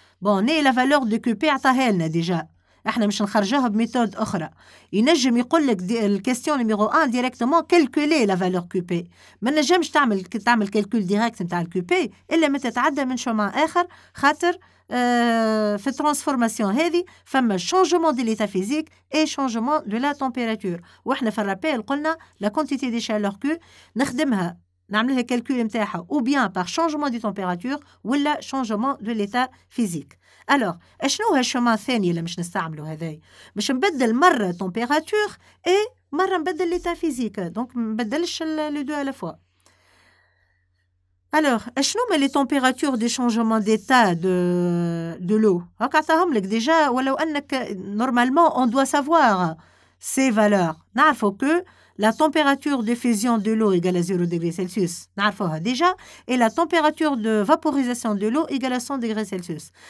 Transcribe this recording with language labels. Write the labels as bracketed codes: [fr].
[fr] Bon, et la valeur de QP [ar] عطاها لنا [fr] déjà. [ar] احنا مش نخرجوها بميثود اخرى. ينجم يقول لك الكيستيون نيميرو 1 ديريكتومون كالكولي لا فالور كوبي. ما نجمش تعمل كالكول ديريكت نتاع الكوبي الا ما تتعدى من شومان اخر خاطر في الترانسفورماسيون هذه فما شونجمون دي ليتا فيزيك اي شونجمون دو لا تمبيراتور. واحنا في الرابيل قلنا لا كونتيتي دي شالور كو نخدمها نعملها كالكول نتاعها [fr] ou bien par changement de température [ar] ولا [fr] changement de l'état physique. [ar] Alors, اشنو هالشمان الثاني اللي مش نستعملو هذاي؟ باش نبدل مرة [fr] température et [ar] مرة نبدل l'état physique. [fr] Donc [ar] نبدلش [fr] les deux à la fois. Alors, [ar] اشنو ما [fr] les températures de changement d'état de l'eau؟ [ar] هاك عطاهم لك [fr] déjà [ar] ولو أنك [fr] normalement on doit savoir ces valeurs. [ar] نعرفو [fr] que la température de fusion de l'eau égale à 0 degrés Celsius, [ar] نعرفوها [fr] déjà, et la température de vaporisation de l'eau égale à 100 degrés Celsius.